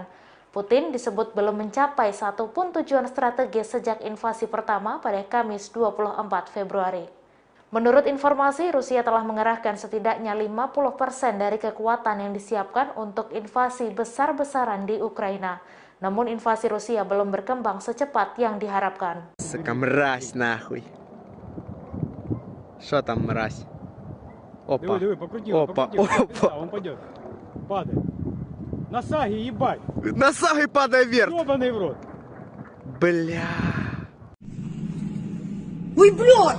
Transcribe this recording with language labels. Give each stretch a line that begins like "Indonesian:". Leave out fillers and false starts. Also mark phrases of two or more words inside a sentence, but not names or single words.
Indonesian: Putin disebut belum mencapai satupun tujuan strategis sejak invasi pertama pada Kamis 24 Februari. Menurut informasi, Rusia telah mengerahkan setidaknya 50% dari kekuatan yang disiapkan untuk invasi besar-besaran di Ukraina. Namun invasi Rusia belum berkembang secepat yang diharapkan.
Russian: Мразь нахуй. Что там мразь? Опа. Опа. Опа. Он пойдет. Падает. На саге, ебать. На саге падай вверх. Ёбаный в рот. Бля. Ой, блядь!